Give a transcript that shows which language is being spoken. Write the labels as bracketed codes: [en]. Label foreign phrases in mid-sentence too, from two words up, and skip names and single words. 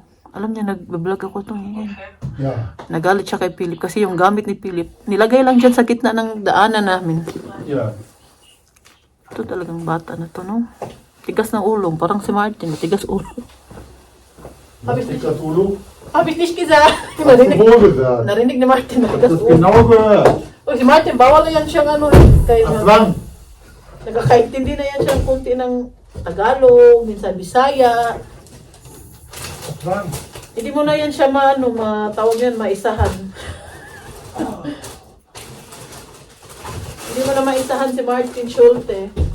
[tl] Alam niya, nag-vlog ako itong hingay. Nagalit siya kay Philip kasi yung gamit ni Philip, nilagay lang dyan sa gitna ng daanan namin. Ito talagang bata na to, no? Tigas ng ulong. Parang si Martin, tigas ulo. Tigas ulo? [de] Habis nicht gesagt. [tl] Narinig ni Martin, tigas ulo. [de] Genau gehört. [tl] Oh, si Martin, bawal na yan siyang ano. Aslan. Nagkakaintindi na yan siyang kunti ng Tagalog, minsan Bisaya. Aslan. Hindi mo na yan siya matawag yan, maisahan. Hindi mo na maisahan si Martin Schulte.